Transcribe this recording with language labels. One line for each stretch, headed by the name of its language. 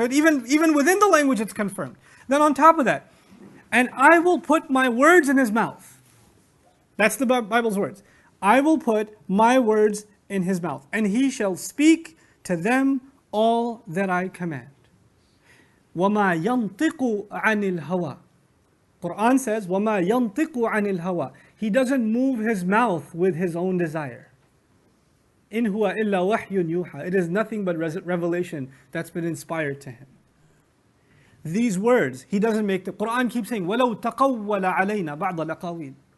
English: So even within the language it's confirmed. Then on top of that, and I will put my words in his mouth. That's the Bible's words. I will put my words in his mouth, and he shall speak to them all that I command.
Arabic: وَمَا يَنْطِقُ عَنِ الْهَوَىٰ.
English: Qur'an says,
Arabic: وَمَا يَنْطِقُ عَنِ الْهَوَىٰ.
English: He doesn't move his mouth with his own desire.
Arabic: إِنْ هُوَ إِلَّا وَحْيٌ يُوحَىٰ.
English: It is nothing but revelation that's been inspired to him. These words, he doesn't make the Qur'an keeps saying,
Arabic: وَلَوْ تَقَوَّلَ عَلَيْنَا بَعْضَ الْأَقَاوِيلِ.